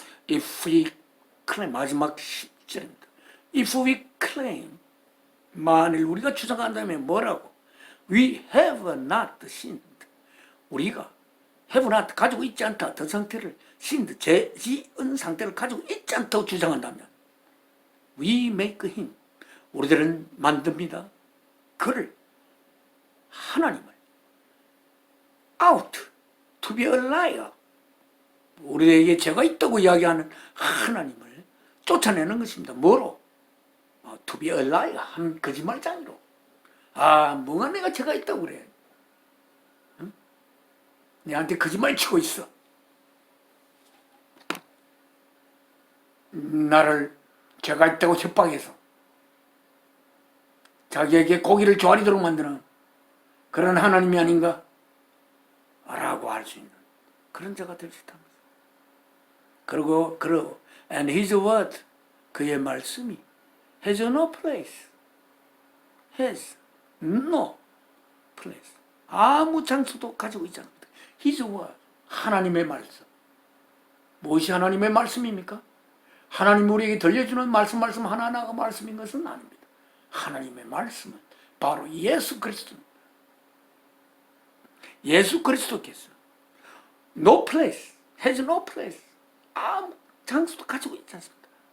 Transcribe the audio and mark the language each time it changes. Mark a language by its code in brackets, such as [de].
[en] If we claim, [ko] 마지막 10절입니다. [en] If we claim, [ko] 만일 우리가 주장한다면 뭐라고? [en] We have not sinned. [ko] 우리가 [en] have not, [ko] 가지고 있지 않다, 어떤 상태를 [en] sinned, [ko] 죄 지은 상태를 가지고 있지 않다고 주장한다면 [en] we make him, [ko] 우리들은 만듭니다. 그를, 하나님을 out, [en] to be a liar, [ko] 우리에게 죄가 있다고 이야기하는 하나님을 쫓아내는 것입니다. 뭐로? [en] To be a liar, [ko] 한 거짓말장이로. 뭐가 내가 죄가 있다고 그래? 응? 내한테 거짓말 치고 있어. 나를 죄가 있다고 협박해서 자기에게 고기를 조아리도록 만드는 그런 하나님이 아닌가? 라고 할 수 있는 그런 자가 될 수 있다는 거죠. 그리고 [en] and his word, [ko] 그의 말씀이 [en] has no place, has no place, [ko] 아무 장소도 가지고 있지 않습니다. [en] his word, [ko] 하나님의 말씀. 무엇이 하나님의 말씀입니까? 하나님 우리에게 들려주는 말씀 하나하나가 말씀인 것은 아닙니다. 하나님의 말씀은 바로 예수 그리스도입니다. 예수 그리스도께서 [en] no place, has no place, [ko] 아무 장소도 가지고 있지 않습니다.